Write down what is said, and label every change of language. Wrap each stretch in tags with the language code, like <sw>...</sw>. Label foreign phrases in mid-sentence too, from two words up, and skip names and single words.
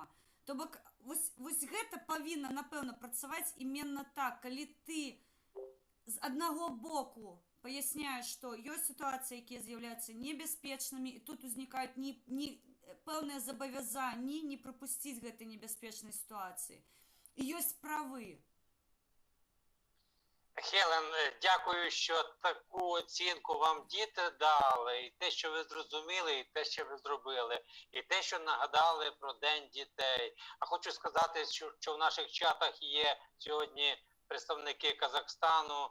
<be>То бок, вось гэта павінна, напэўна, працаваць іменно так, калі ты з аднаго боку паясняеш, што ёсць сітуацыі, якія з'яўляюцца небяспечнымі, і тут узнікаюць пэўныя забавязанні не прапусціць гэтай небяспечнай сітуацыі. І ёсць правы.</be> <uk>Хелен, дякую, що таку оцінку вам діти дали, і те, що ви зрозуміли, і те, що ви зробили, і те, що нагадали про День дітей. А хочу сказати, що в наших чатах є сьогодні представники Казахстану.</uk>